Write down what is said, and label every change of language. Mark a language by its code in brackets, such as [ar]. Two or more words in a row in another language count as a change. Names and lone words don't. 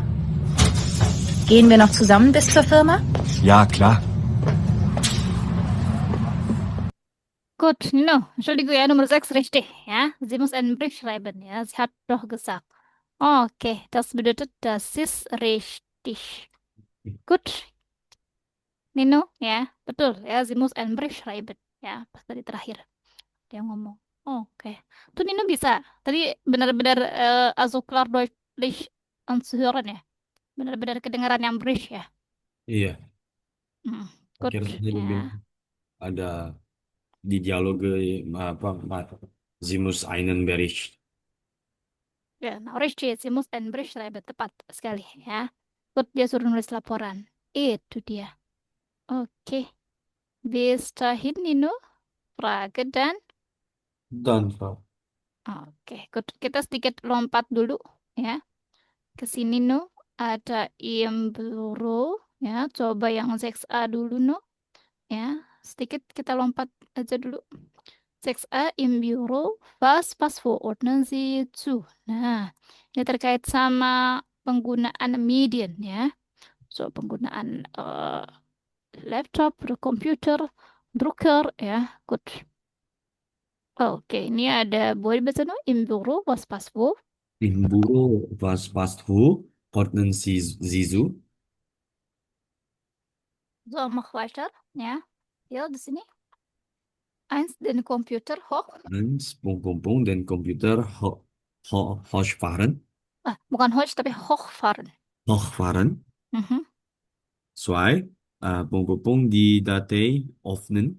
[de] Gehen wir noch zusammen bis zur Firma? Ja, klar. Gut, Nino, Entschuldigung, ja, Nummer 6 richtig, ja. Sie muss einen Brief schreiben, ja. Sie hat doch gesagt. Okay, das bedeutet, das ist richtig. Gut. [id] Nino, ya, betul, ya. [de] Sie muss einen Brief schreiben, [id] ya. Pas tadi terakhir dia ngomong. Oke. Tuh Nino bisa. Tadi benar-benar [de] also klar deutlich anzuhören [id] ya. Benar-benar kedengaran yang Brief ya. Iya. [de] Gut, [id] Akhirnya dia ya. bilang ada di dialoge [de] sie muss einen Bericht. [id] Ya, nah, [de] richtig. Sie muss einen Brief schreiben. [id] Tepat sekali, ya. Gut, dia suruh nulis laporan. Itu dia. Oke. [de] Bis dahin, Nino. [id] Frage dan Dan, Frau. Oke, good. Kita sedikit lompat dulu ya. Ke sini no ada [de] im bureau [id] ya. Coba yang 6A dulu no. Ya, sedikit kita lompat aja dulu. [de] 6A im Büro, was verordnen Sie zu? [id] Nah, ini terkait sama penggunaan median ya. So, penggunaan Laptop, Computer, Drucker, ya, gut. Oke, ini ada boleh baca no? [de] Im Büro, was passt wo? Im Büro, was passt wo? Ordnen Sie so? So, mach weiter, [id] ya. Ya, di sini. [de] Eins, den Computer hoch. Den Computer hochfahren. Bukan hoch, tapi hochfahren. Hochfahren. Mhm. Zwei, die Datei öffnen.